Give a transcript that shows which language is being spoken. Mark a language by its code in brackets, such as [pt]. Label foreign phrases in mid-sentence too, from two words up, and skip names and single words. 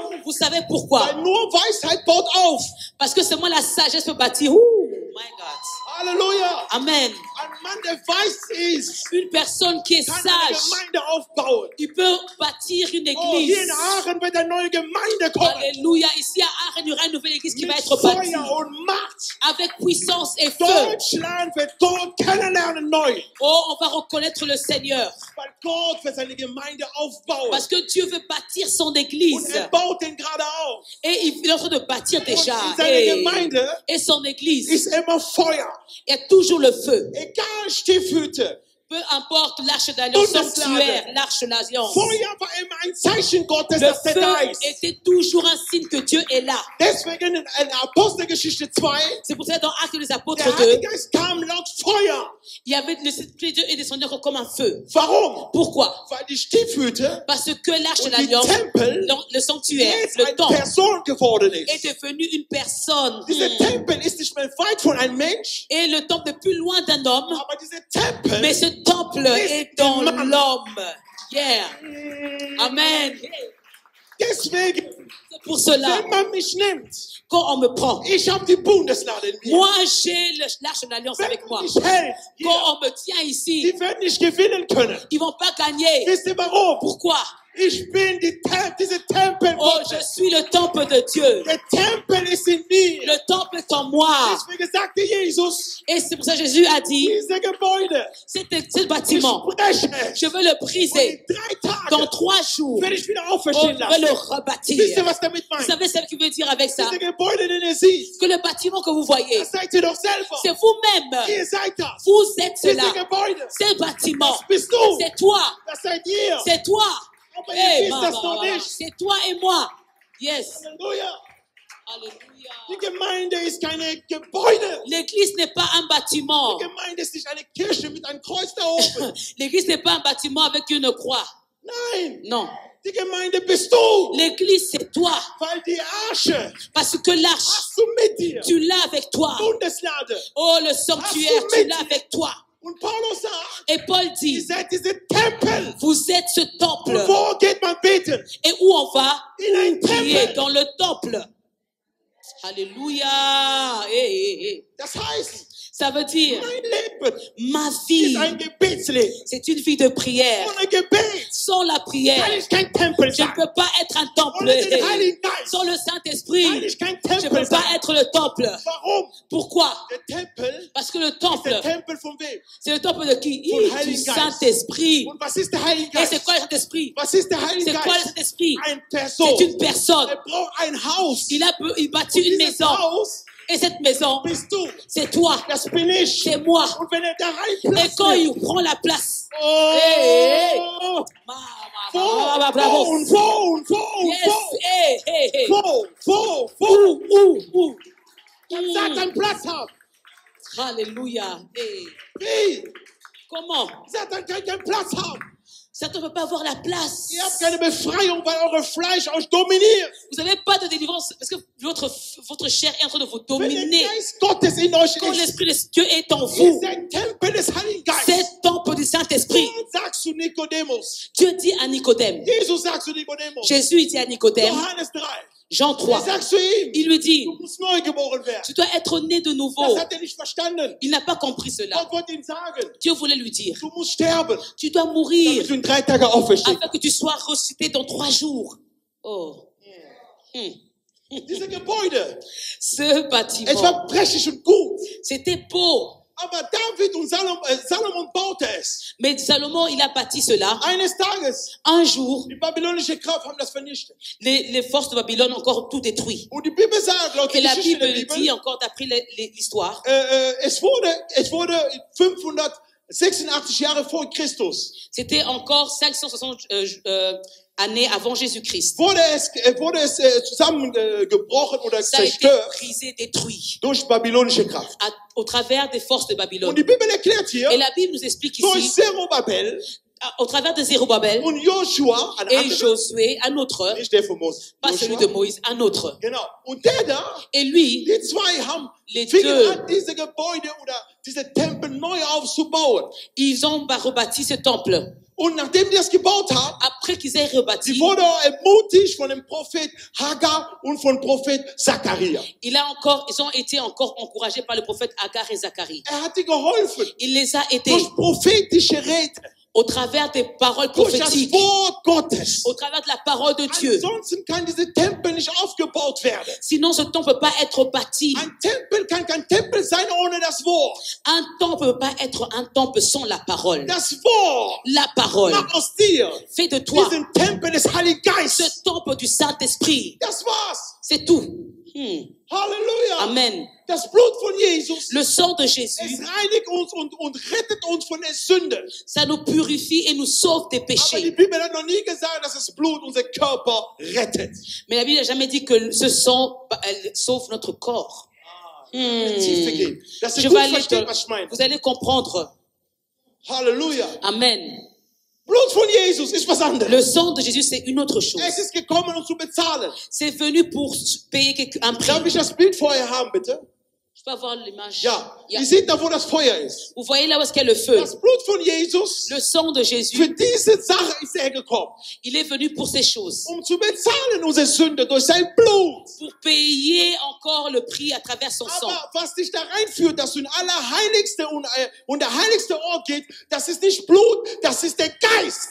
[fr] Vous savez pourquoi? [de] Weil nur Weisheit baut auf. [fr] Parce que seulement la sagesse peut bâtir. Ouh, [en] my God. [de] Halleluja. Amen. Ein Mann, der weise ist, [fr] Une personne qui est [de] kann eine [fr] sage, [de] Gemeinde aufbauen. [fr] il peut bâtir une [de] Oh, hier [fr] église. [de] in Aachen wird eine neue Gemeinde kommen. [fr] Alléluia. Ici à Aachen, il y aura une nouvelle église qui va [de] Mit [fr] être bâtie. [de] Feuer und Macht. [fr] Avec puissance et feu. [de] Deutschland wird Gott kennenlernen neu. [fr] Oh, on va reconnaître le Seigneur. [de] Weil Gott wird seine Gemeinde aufbauen. [fr] Parce que Dieu veut bâtir son [de] Und [fr] église. [de] baut den gerade auf. [fr] Et il est en train de bâtir déjà. [de] Und seine Gemeinde [fr] Et son église, [de] ist immer Feuer. [fr] il y a toujours le feu. [de] Egal, Stiefhüte. [fr] Peu importe l'arche d'alliance, [de] Bundeslade. [fr] sanctuaire, l'arche d'alliance. [de] Feuer war immer ein Zeichen Gottes, [fr] Le [de] dass er da [fr] feu [de] ist. [fr] était toujours un signe que Dieu est là. [de] Deswegen in Apostelgeschichte 2, [fr] C'est pour ça que dans Actes des [de] der [fr] Apôtres 2, [de] Heilige Geist kam laut Feuer. [fr] il y avait le Esprit de Dieu est descendu comme un feu. [de] Warum? [fr] Pourquoi? [de] Weil die Stiefhüte [fr] Parce que l'arche de [de] und die [fr] l'alliance, [de] Tempel [fr] le sanctuaire, [de] jetzt [fr] le [de] eine [fr] temple, [de] Person geworden [fr] est [de] ist. [fr] devenu une personne. [de] Dieser Tempel ist nicht mehr weit von einem Mensch, [fr] Et le temple est plus loin d'un homme, [de] aber dieser Tempel [fr] mais ce temple est dans l'homme. [en] Yeah. Amen. [de] deswegen, [fr] C'est pour cela, [de] wenn man mich nimmt, [fr] quand on me prend, [de] ich habe die Bundeslade in mir. [fr] moi j'ai l'arche de l'alliance [de] Wenn [fr] avec moi. [de] man mich hält, hier, [fr] Quand on me tient ici, [de] die werden nicht gewinnen können. [fr] ils vont pas gagner. [de] Wisst ihr warum? [fr] Pourquoi? [de] Ich bin diese Tempel [fr] Oh, je [de] Gottes. [fr] suis le temple de Dieu. [de] Der Tempel ist in mir. [fr] Le temple est en moi. [de] Deswegen sagte Jesus, [fr] Et c'est pour ça que Jésus a dit, [de] diese Gebäude, [fr] ce [de] ich [fr] bâtiment, [de] spreche, [fr] je veux le [de] und [fr] briser. [de] in 3 [fr] Dans [de] Tagen [fr] 3 jours, [de] werde ich wieder oh, auferstehen [fr] je vais le [de] lassen. Wisst [fr] rebâtir. [de] ihr, was damit [fr] Vous [de] meint? [fr] savez ce qu'il veut dire avec ça? [de] Diese Gebäude, den ihr seht, [fr] Que le bâtiment que vous voyez, [de] das seid ihr doch selber. [fr] c'est vous-même. [de] Ihr seid das. [fr] Vous êtes [de] Diese [fr] cela. [de] Gebäude, [fr] C'est le bâtiment. [de] das bist du. [fr] C'est toi. [de] Das seid ihr. [fr] C'est toi. [de] Aber Hey, ihr wisst das noch nicht. [fr] c'est toi et moi. Yes. [de] Halleluja. [fr] Alléluia. [de] Die Gemeinde ist keine Gebäude. [fr] L'église n'est pas un bâtiment. [de] Die Gemeinde ist nicht eine Kirche mit einem Kreuz da oben. [fr] L'église n'est pas un bâtiment avec une croix. [de] Nein, [fr] Non. [de] die Gemeinde bist du. [fr] L'église, c'est toi. [de] Weil die Arche [fr] Parce que l'arche, [de] hast du mit dir. [fr] tu l'as avec toi. [de] Bundeslade. [fr] Oh, le sanctuaire, tu l'as avec toi. [de] Und Paulus sagt, [fr] Et Paul [de] ihr [fr] dit, [de] seid diese Tempel. [fr] vous êtes ce temple. [de] Und wo geht man beten? [fr] Et où on va? [de] In ein [fr] Prier [de] Tempel. [fr] dans le temple. Alléluia. Hey, hey, hey. [de] Das heißt, [fr] Ça veut dire, [de] mein Leben [fr] ma [de] ist [fr] vie, [de] ein Gebetsleben. [fr] c'est une vie de prière. [de] Ohne Gebet [fr] Sans la [de] kann [fr] prière, [de] ich kein Tempel [fr] je ne [de] sein. [fr] peux pas être un temple. [de] Ohne den Heiligen Geist [fr] Sans le [de] kann [fr] Saint-Esprit, [de] ich kein [fr] je ne [de] Tempel [fr] peux [de] sein. [fr] pas être le temple. [de] Warum? [fr] Pourquoi? [de] Der Tempel [fr] Parce que le [de] ist der [fr] temple, [de] Tempel von wem? [fr] c'est le temple de qui? [de] Von [fr] Du [de] Heiligen Geist. [fr] Saint-Esprit. [de] Und was ist der Heilige [fr] Et c'est [de] Geist? [fr] quoi le Saint-Esprit? [de] Was ist der Heilige [fr] C'est quoi le [de] Geist? [fr] Saint-Esprit? [de] Eine Person. [fr] C'est une personne. [de] Er braucht ein Haus. [fr] Il bâtit une [de] Dieses [fr] maison. [de] Haus [fr] Et cette maison, [de] bist du. [fr] c'est toi. [de] Das bin ich. [fr] C'est moi. [de] Und wenn er da [fr] Et [de] reinplatzt, [fr] quand il prend la place, oh, Hey, hey. [en] Phone. Yes. Hey. Phone. Ouh. [de] Satan Platz haben. [fr] Alléluia. Hey. [de] Wie? [fr] Comment? [de] Satan kann keinen Platz haben. [fr] Satan ne peut pas avoir la place. [de] Ihr habt keine Befreiung, weil eure Fleisch euch dominiert. [fr] Vous n'avez pas de délivrance parce que votre chair est en train de vous [de] Wenn [fr] dominer. [de] der Geist Gottes in euch [fr] Quand [de] ist, [fr] l'Esprit de Dieu est en [de] ist [fr] vous, [de] ein Tempel des Heiligen [fr] c'est [de] Geistes. [fr] le temple du Saint-Esprit. [de] Gott sagt zu Nikodemus. [fr] Dieu dit à Nicodème, [de] Jesus sagt zu Nikodemus. [fr] Jésus dit à Nicodème, [de] Johannes 3. [fr] Jean 3, [de] Er sagt zu ihm, [fr] il lui dit, [de] du musst neu geboren werden. [fr] tu dois être né de nouveau. [de] Das hat er nicht verstanden. [fr] Il n'a pas compris cela. [de] Gott wollte ihm sagen, [fr] Dieu voulait lui dire, [de] du musst sterben, [fr] tu dois mourir [de] damit du in 3 Tagen auferstehst. [fr] afin que tu sois ressuscité dans 3 jours. Oh. [de] Diese Gebäude, [fr] Ce [de] es [fr] bâtiment, [de] war prächtig und gut. [fr] c'était beau. [de] Aber David und Salomon baute es. [fr] Mais Salomon, il a bâti cela. [de] Eines Tages, [fr] Un jour, [de] die babylonische Kraft haben das vernichtet. [fr] les forces de Babylone ont encore tout détruit. [de] Und die Bibel sagt, laut [fr] Et [de] der [fr] la [de] Geschichte [fr] Bible [de] der [fr] dit [de] Bibel, [fr] encore d'après l'histoire, [de] es wurde 586 Jahre vor Christus, [fr] c'était encore 560 années avant Jésus-Christ. [de] wurde es zusammengebrochen oder [fr] Ça a été [de] zerstört [fr] brisé, détruit [de] durch babylonische Kraft. [fr] au travers des forces de [de] Und [fr] Babylone. [de] die Bibel erklärt hier, [fr] Et la Bible nous explique [de] durch [fr] ici, [de] Zerubabel [fr] au travers de Zérubabel [de] und Joshua, ein [fr] et [de] anderer, [fr] Josué, un autre, [de] nicht der von Moses, [fr] pas celui [de] Joshua, [fr] de Moïse, un autre. [de] genau. Und der da, [fr] Et lui, [de] die zwei [fr] Les [de] fingen [fr] deux. [de] an, diese Gebäude oder diese Tempel neu aufzubauen. [fr] ils ont rebâti ce temple. [de] Und nachdem die das gebaut haben, [fr] Après qu'ils aient [de] sie [fr] rebâti, [de] wurde ermutigt von dem Prophet Haggai und von Prophet Zachariah. [fr] ils ont été encore encouragés par le prophète Agar et Zacharie. [de] Hat die geholfen [fr] Il les a aidés [de] durch prophetische Rede, [fr] au travers des paroles [de] durch das [fr] prophétiques, [de] Wort Gottes. [fr] au travers de la parole de Dieu. [de] Ansonsten kann diese Tempel nicht aufgebaut werden. [fr] Sinon, ce temple ne peut pas être bâti. [de] Ein Tempel kann kein Tempel sein ohne das Wort. [fr] Un temple ne peut pas être un temple sans la parole. [de] Das Wort [fr] La parole [de] macht aus dir [fr] fait de toi [de] diesen Tempel des Heiligen Geistes. [fr] ce temple du Saint-Esprit. [de] Das war's. [fr] C'est tout. [de] Halleluja. [fr] Amen. [de] Das Blut von Jesus, [fr] Le sang de [de] es [fr] Jésus, [de] reinigt uns und rettet uns von der Sünde. [fr] ça nous purifie et nous sauve des [de] Aber die [fr] péchés. [de] Bibel hat noch nie gesagt, dass das Blut unser Körper rettet. [fr] Mais la Bible n'a jamais dit que ce sang sauve notre corps. [de] Tiefe gehen. Dass ihr [fr] Je [de] gut [fr] vais aller [de] versteht, was ich meine. [fr] vous allez comprendre. [de] Halleluja. [fr] Amen. [de] Blut von Jesus ist was anderes. [fr] Le sang de Jésus, c'est une autre chose. [de] Es ist gekommen, um zu bezahlen. [fr] C'est venu pour payer un prix. [de] Darf ich das Bild vorher haben, bitte? [fr] Je peux avoir l'image. [de] Ja. Ja. Ihr seht da, wo das Feuer ist. [fr] Vous voyez là où est-ce qu'il y a le feu. [de] Das Blut von Jesus, [fr] Le sang de Jésus, [de] für diese Sache ist er gekommen. [fr] il est venu pour ces choses. [de] Um zu bezahlen unsere Sünde durch sein Blut. [fr] Pour payer encore le prix à travers son sang. [de] Aber was dich da reinführt, dass du in Allerheiligste und der heiligste Ort geht, das ist nicht Blut, das ist der Geist.